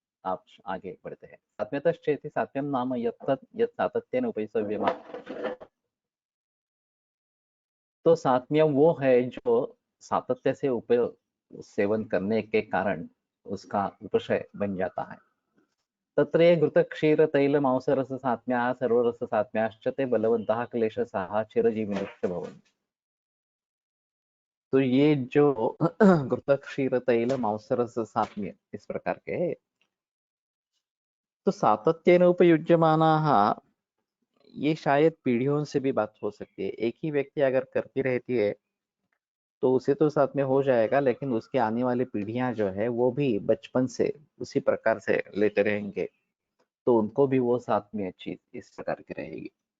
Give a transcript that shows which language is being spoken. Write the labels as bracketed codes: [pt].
[hi] आप आगे बढ़ते हैं। [sa] सात्म्यतश्चेति सात्म्यम नाम यत् सातत्येन उपैसव्यम। [hi] तो सात्म्यम वो है जो सातत्य से सेवन करने के कारण उसका उपशय बन जाता है। [sa] तत्र घृतक्षीरतैलमांसरससात्म्याः सर्वरससात्म्याश्च ते बलवन्तः क्लेशसाः चिरजीविनश्च भवन्ति। [hi] तो ये जो घृतक्षीरतैलमांसरससात्म्य इस प्रकार के है, तो [sa] सातत्येन उपयुज्यमानाः, [hi] ये शायद पीढ़ियों से भी बात हो सकती है। एक ही व्यक्ति अगर करती रहती है तो उसे तो साथ में हो जाएगा, लेकिन उसके आने वाली पीढ़ियां जो है वो भी बचपन से उसी प्रकार से लेते रहेंगे, तो उनको भी वो साथ में चीज इस प्रकार की रहेगी।